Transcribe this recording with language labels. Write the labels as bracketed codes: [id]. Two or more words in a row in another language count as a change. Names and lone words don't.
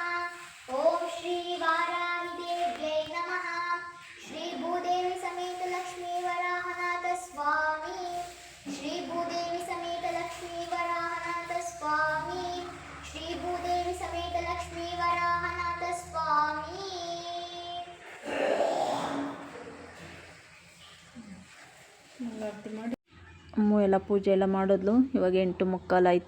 [sa] ओम श्री वाराहि देव्यै नमः। श्री भूदेवी समेत लक्ष्मी वराहनाथ स्वामी। श्री भूदेवी समेत लक्ष्मी वराहनाथ स्वामी। श्री भूदेवी समेत लक्ष्मी वराहनाथ स्वामी। [kn] ಮಂಗಳಾರತಿ ಮಾಡಿ ಅಮ್ಮ ಎಲ್ಲ ಪೂಜೆ ಎಲ್ಲ ಮಾಡಿದ್ಲು. ಇವಾಗ 8:15 ಆಯಿತು.